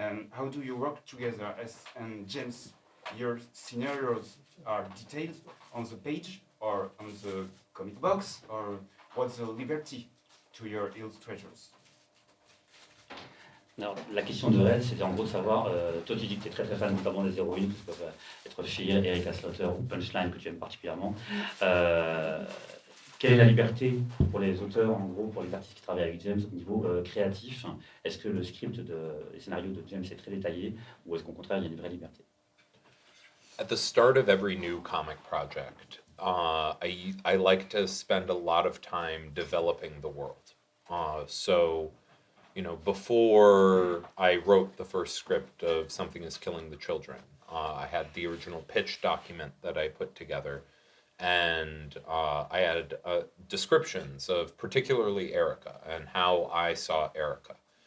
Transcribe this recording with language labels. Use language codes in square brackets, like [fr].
[en] How do you work together? And James, your scenarios are detailed on the page or on the comic box, or what's the liberty to your illustrators? [fr] Alors, la question de Red, c'était en gros de savoir, toi tu dis que tu es très très fan notamment des héroïnes, que ce peuvent être Fear, Erika Slaughter ou Punchline que tu aimes particulièrement. Quelle est la liberté pour les auteurs, en gros, pour les artistes qui travaillent avec James au niveau créatif? Est-ce que le script, les scénarios de James est très détaillé, ou est-ce qu'au contraire il y a une vraie liberté? [en] At the start of every new comic project, I like to spend a lot of time developing the world. So, you know, before I wrote the first script of Something is Killing the Children, I had the original pitch document that I put together, and I had descriptions of particularly Erica and how I saw Erica.